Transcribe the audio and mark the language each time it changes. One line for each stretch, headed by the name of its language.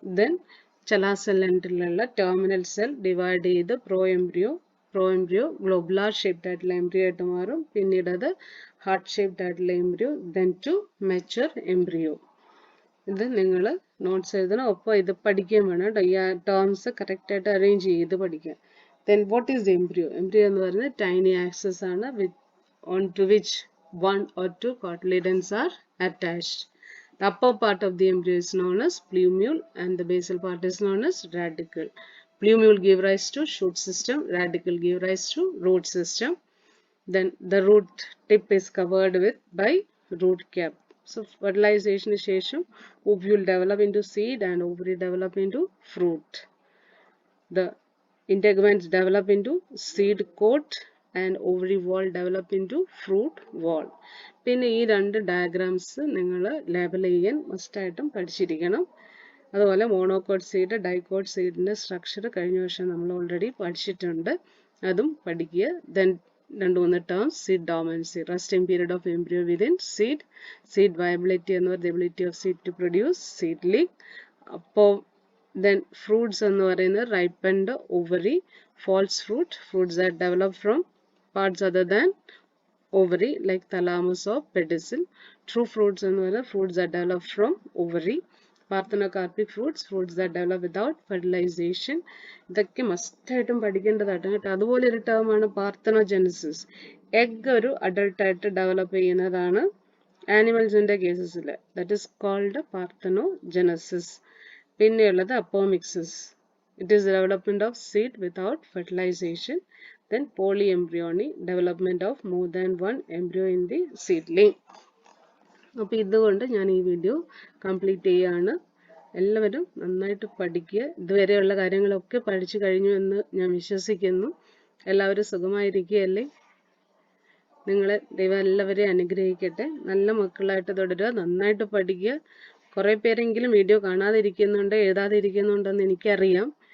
Malayalam: Then ചെലാസെല്ലൻറ്റിലുള്ള terminal cell divide ചെയ്ത് pro embryo globular shaped ആയിട്ടുള്ള embryo ആയിട്ട് മാറും. പിന്നീട് അത് ഹാർട്ട് ഷേപ്ഡ് ആയിട്ടുള്ള embryo,
English: Then to mature embryo.
Malayalam: ഇത് നിങ്ങൾ നോട്ട്സ് എഴുതണം, ഒപ്പം ഇത് പഠിക്കുകയും വേണം കേട്ടോ. ഈ ടേംസ് കറക്റ്റ് ആയിട്ട് അറേഞ്ച് ചെയ്ത് പഠിക്കാം.
English: Then what is embryo?
Malayalam: Embryo എന്ന് പറയുന്നത് ടൈനി ആക്സസ് ആണ്,
English: on to which 1 or 2 cotyledons are attached. The upper part of the embryo is known as plumule and the basal part is known as radicle. Plumule give rise to shoot system, radicle give rise to root system. Then the root tip is covered by root cap. So fertilization
Malayalam: shesham
English: ovule develop into seed and ovary develop into fruit. The integuments develop into seed coat and ovary wall develop into fruit wall.
Malayalam: പിന്നെ ഈ രണ്ട് diagrams നിങ്ങൾ label ചെയ്യാൻ മസ്റ്റായിട്ടും പഠിച്ചിരിക്കണം. അതുപോലെ monocot seed ഡൈകോട്ട് സീഡിൻ്റെ structure കഴിഞ്ഞ വർഷം നമ്മൾ ഓൾറെഡി പഠിച്ചിട്ടുണ്ട്, അതും പഠിക്കുക. ദെൻ രണ്ട് മൂന്ന് terms, seed ഡോമൻസി,
English: resting period of embryo within seed,
Malayalam: seed viability എന്ന് പറയുന്നത്
English: Ability of seed to produce seedling.
Malayalam: അപ്പോൾ ദെൻ ഫ്രൂട്ട്സ് എന്ന് പറയുന്നത്
English: Ripened ovary, false fruit, fruits that develop from parts other than ovary like thalamus or pedicel. True fruits
Malayalam: എന്ന് പറയുന്നത്
English: fruits that develop from ovary. Parthenocarpic fruits, fruits that develop without fertilization.
Malayalam: ഇതൊക്കെ മസ്റ്റായിട്ടും പഠിക്കേണ്ടതായിട്ട് കേട്ടോ. അതുപോലെ ഒരു ടേമാണ് പാർത്തനോജെനസിസ്. Egg ഒരു അഡൾട്ടായിട്ട് develop ചെയ്യുന്നതാണ് ആനിമൽസിൻ്റെ കേസസിൽ.
English: That is called parthenogenesis.
Malayalam: പിന്നെയുള്ളത് apomixis.
English: It is development of seed without fertilization. Then polyembryony, development of more than one embryo in the seedling.
Malayalam: അപ്പോൾ ഇതുകൊണ്ട് ഞാൻ ഈ വീഡിയോ കംപ്ലീറ്റ് ചെയ്യാണ്. എല്ലാവരും നന്നായിട്ട് പഠിക്കുക. ഇതുവരെയുള്ള കാര്യങ്ങളൊക്കെ പഠിച്ചു കഴിഞ്ഞു എന്ന് ഞാൻ വിശ്വസിക്കുന്നു. എല്ലാവരും സുഖമായിരിക്കുകയല്ലേ? നിങ്ങളെ ദൈവം എല്ലാവരെയും അനുഗ്രഹിക്കട്ടെ. നല്ല മക്കളായിട്ട് തുടരുക, നന്നായിട്ട് പഠിക്കുക. കുറേ പേരെങ്കിലും വീഡിയോ കാണാതിരിക്കുന്നുണ്ട്, എഴുതാതിരിക്കുന്നുണ്ടെന്ന് എനിക്കറിയാം.